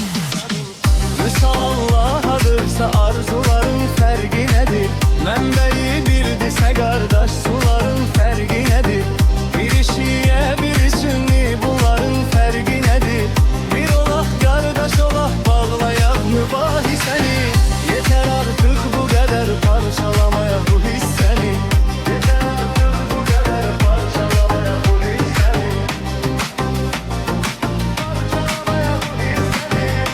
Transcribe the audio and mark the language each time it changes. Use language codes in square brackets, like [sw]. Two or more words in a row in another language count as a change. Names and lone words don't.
[az] Misal Allah'adırsa arzuların fərqi nədir? Mənbəyi birdirsə qardaş, suların fərqi nədir? Biri şiə, biri sünni, bunların fərqi nədir? Bir olaq qardaş, olaq bağlayaq mübahisəni. [tr] Yeter artık bu kadar parçalamaya bu hissəni. Yeter artık bu kadar parçalamaya bu hissəni. Parçalamaya bu hissəni.